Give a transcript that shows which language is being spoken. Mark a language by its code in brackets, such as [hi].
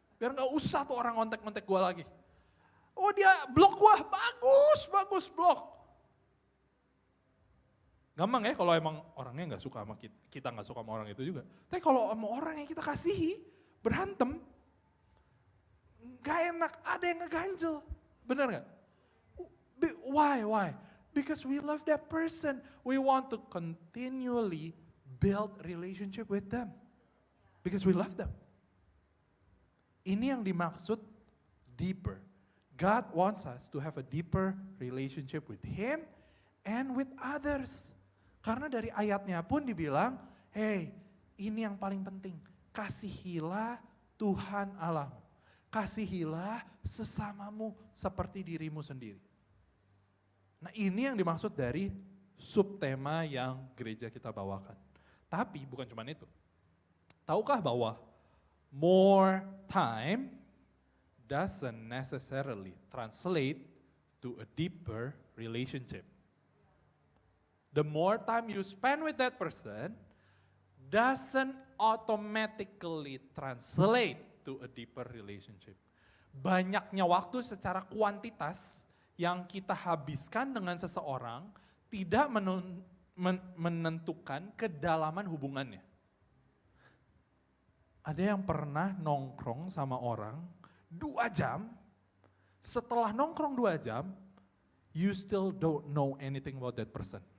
[id] Biar gak usah tuh orang ngontek-ngontek gue lagi. Dia blok gue, bagus blok. Gampang ya kalau emang orangnya gak suka sama kita gak suka sama orang itu juga. Tapi kalau sama orang yang kita kasihi, berantem, gak enak, ada yang ngeganjel. Bener gak? [en] Why? Because we love that person. We want to continually build relationship with them. Because we love them. [id] Ini yang dimaksud deeper. [en] God wants us to have a deeper relationship with Him and with others. [id] Karena dari ayatnya pun dibilang, ini yang paling penting. Kasihilah Tuhan Allahmu. Kasihilah sesamamu seperti dirimu sendiri. Nah ini yang dimaksud dari subtema yang gereja kita bawakan. Tapi bukan cuma itu. Tahukah bahwa [en] more time doesn't necessarily translate to a deeper relationship. The more time you spend with that person doesn't automatically translate to a deeper relationship. [id] Banyaknya waktu secara kuantitas yang kita habiskan dengan seseorang tidak menentukan kedalaman hubungannya. Ada yang pernah nongkrong sama orang 2 jam, setelah nongkrong 2 jam, [en] you still don't know anything about that person.